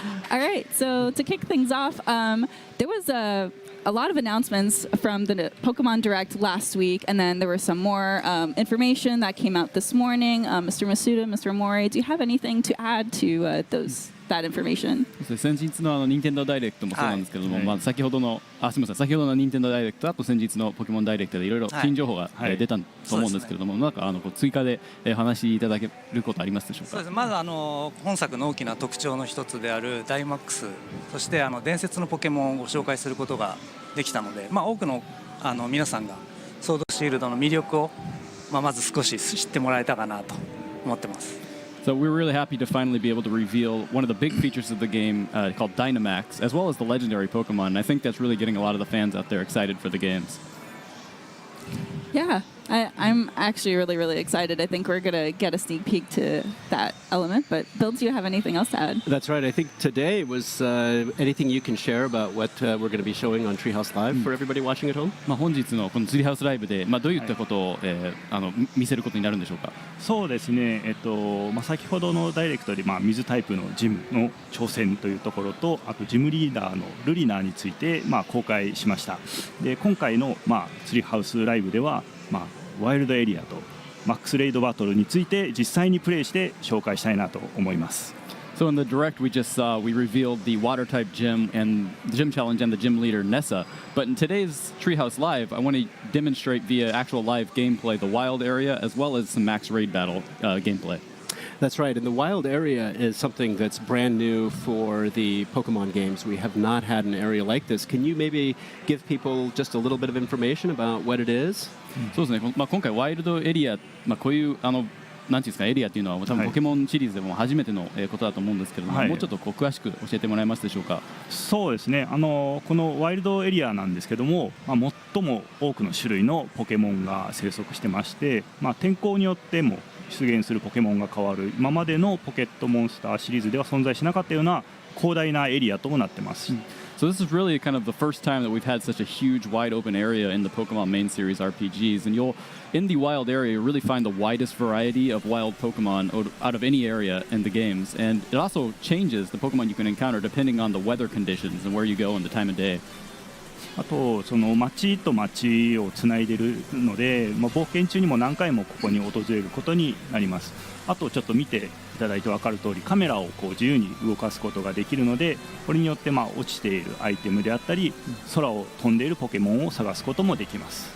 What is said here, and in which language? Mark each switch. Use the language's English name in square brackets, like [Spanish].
[English] All right, so to kick things off, there was a lot of announcements from the Pokemon Direct last week, and then there was some more information that came out this morning. Mr. Masuda, Mr. Amori, do you have anything to add to those that information. [Japanese] 先日の任天堂ダイレクトもそうなんですけども、まあ、先ほどの任天堂ダイレクト、あと先日のポケモンダイレクトでいろいろ新情報が出たと思うんですけれども、なんか追加でお話しいただけることありますでしょうか。そうです。まず本作の大きな特徴の一つであるダイマックス、そして伝説のポケモンをご紹介することができたので、まあ、多くの皆さんがソードシールドの魅力を、まず少し知ってもらえたかなと思ってます。 [English] So we're really happy to finally be able to reveal one of the big features of the game called Dynamax, as well as the legendary Pokemon. And I think that's really getting a lot of the fans out there excited for the games. Yeah, I'm actually really excited. I think we're going to get a sneak peek to that element. But Bill, do you have anything else to add? That's right. I think today was anything you can share about what we're going to be showing on TreeHouse Live for everybody watching at home? [Japanese] まあ本日のこのツリーハウスライブで、まあ、どういったことを、見せることになるんでしょうか。そうですね、まあ、先ほどのダイレクトで、まあ、水タイプのジムの挑戦というところと、あとジムリーダーのルリナーについて、まあ、公開しました。で今回の、まあ、ツリーハウスライブでは、まあ、ワイルドエリアとマックスレイドバトルについて実際にプレイして紹介したいなと思います。 [English] So in the direct we just saw, we revealed the water type gym and the gym challenge and the gym leader Nessa. But in today's Treehouse Live, I want to demonstrate via actual live gameplay the wild area as well as some max raid battle gameplay. That's right, and the wild area is something that's brand new for the Pokemon games. We have not had an area like this. Can you maybe give people just a little bit of information about what it is? [Japanese] そうですね、まあ、今回ワイルドエリア、まあ、こういうなんていうんですかエリアっていうのは多分ポケモンシリーズでも初めてのことだと思うんですけれども、もうちょっと詳しく教えてもらえますでしょうか。そうですね、このワイルドエリアなんですけども、まあ、最も多くの種類のポケモンが生息してまして、まあ、天候によっても出現するポケモンが変わる今までのポケットモンスターシリーズでは存在しなかったような広大なエリアとなってます。 [English] So this is really kind of the first time that we've had such a huge, wide open area in the Pokemon main series RPGs, and you'll, in the wild area, really find the widest variety of wild Pokemon out of any area in the games, and it also changes the Pokemon you can encounter depending on the weather conditions and where you go and the time of day. [Japanese] あとその街と街をつないでいるので、まあ、冒険中にも何回もここに訪れることになります。あとちょっと見ていただいて分かる通りカメラをこう自由に動かすことができるので、これによってまあ落ちているアイテムであったり空を飛んでいるポケモンを探すこともできます。